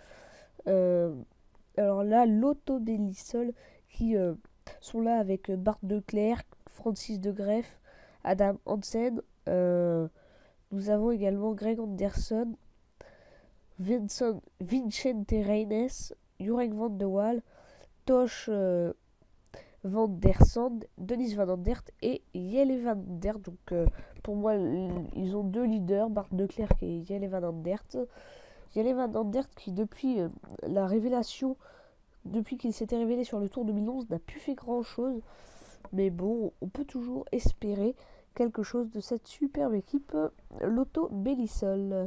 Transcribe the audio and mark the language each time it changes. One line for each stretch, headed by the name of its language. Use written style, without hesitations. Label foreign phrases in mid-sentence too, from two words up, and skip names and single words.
French: Alors là, Lotto Bellisol qui sont là avec Bart Declercq, Francis De Greef, Adam Hansen. Nous avons également Greg Anderson, Vicente Reines, Jurek van de Waal, Tosh Van Der Sande, Dennis Van Andert et Jelle Van Andert. Donc pour moi, ils ont deux leaders, Bart Declercq et Jelle Van Andert. Jelle Van Andert qui depuis la révélation, depuis qu'il s'était révélé sur le Tour 2011, n'a plus fait grand chose. Mais bon, on peut toujours espérer quelque chose de cette superbe équipe Lotto Bellisol.